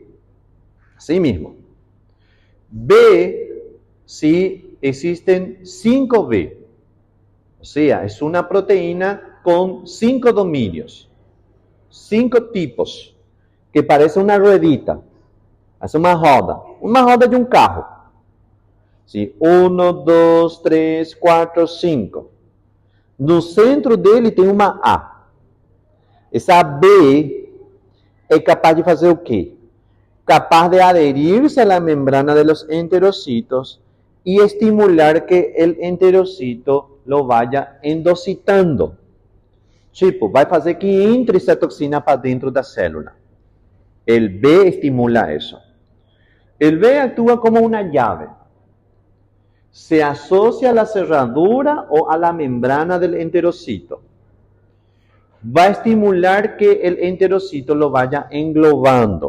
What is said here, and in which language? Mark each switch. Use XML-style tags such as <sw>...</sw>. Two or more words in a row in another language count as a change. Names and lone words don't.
<es>Así mismo. B, existen 5 B. O sea, es una proteína con 5 dominios, 5 tipos, que parece una ruedita.</es> <pt>Hace uma roda de um carro. Sim, 1, 2, 3, 4, 5. No centro dele tem uma A. Essa B é capaz de fazer o quê? Capaz de aderir-se à membrana</pt> <es>de los enterocitos</es> <pt>e estimular que</pt> <es>el enterocito lo vaya endocitando.</es> <pt>Tipo, vai fazer que entre essa toxina para dentro da célula.</pt> <es>El B estimula eso. El B actúa como una llave. Se asocia a la cerradura o a la membrana del enterocito. Va a estimular que el enterocito lo vaya englobando.</es>